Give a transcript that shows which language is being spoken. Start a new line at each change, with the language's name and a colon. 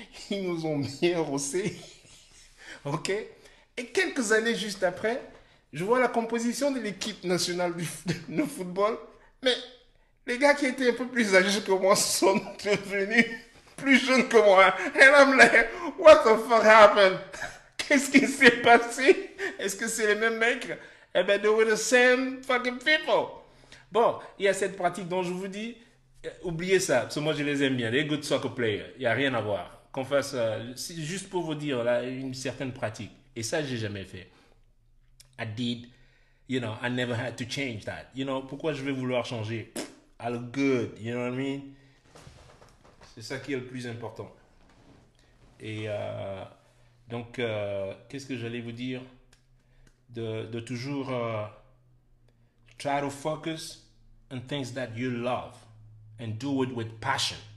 French: Ils nous ont bien rossé. OK? Et quelques années juste après, je vois la composition de l'équipe nationale de football. Mais les gars qui étaient un peu plus âgés que moi sont devenus plus jeunes que moi.
English: And I'm like, what the fuck happened?
French: Qu'est-ce qui s'est passé? Est-ce que c'est les mêmes mecs? Eh ben,
English: they were the same fucking people.
French: Bon, il y a cette pratique dont je vous dis, oubliez ça, parce que moi je les aime bien, les
English: good soccer players,
French: il n'y a rien à voir. Qu'on fasse, c'est juste pour vous dire, là, une certaine pratique. Et ça, j'ai jamais fait.
English: I did, you know, I never had to change that. You know,
French: pourquoi je vais vouloir changer?
English: I look good, you know what I mean?
French: C'est ça qui est le plus important. Et donc, qu'est-ce que j'allais vous dire? De toujours
English: try to focus on things that you love and do it with passion.